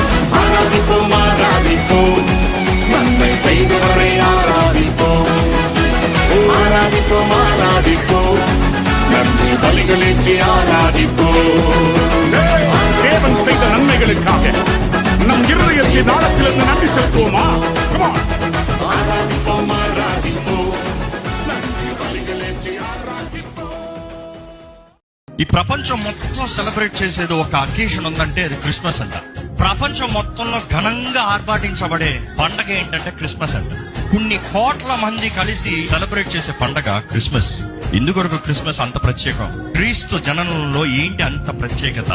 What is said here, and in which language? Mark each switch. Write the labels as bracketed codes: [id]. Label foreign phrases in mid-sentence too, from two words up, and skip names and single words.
[ta] ஆராதிப்போம், ஆராதிப்போம், நன்மை செய்தவரை ஆராதிப்போம். ஆராதிப்போம், ஆராதிப்போம், நன்றி பலிகளேற்றி ஆராதிப்போம். தேவன் செய்த நன்மைகளுக்காக நம் இருதயத்தின் ஆழத்திலிருந்து நன்றி செலுத்துவோமா? [en] Come on. [ta] ஆராதிப்போம், ஆராதிப்போம், நன்றி பலிகளேற்றி ஆராதிப்போம். [te] ఈ ప్రపంచం మొత్తం సెలబ్రేట్ చేసేది ఒక అకేషన్ ఉందంటే అది క్రిస్మస్ అంట. ప్రపంచం మొత్తంలో ఘనంగా ఆర్భాటించబడే పండగ ఏంటంటే క్రిస్మస్ అంట. కొన్ని కోట్ల మంది కలిసి సెలబ్రేట్ చేసే పండగ క్రిస్మస్. ఎందుకొరకు క్రిస్మస్ అంత ప్రత్యేకం? క్రీస్తు జననంలో ఏంటి అంత ప్రత్యేకత?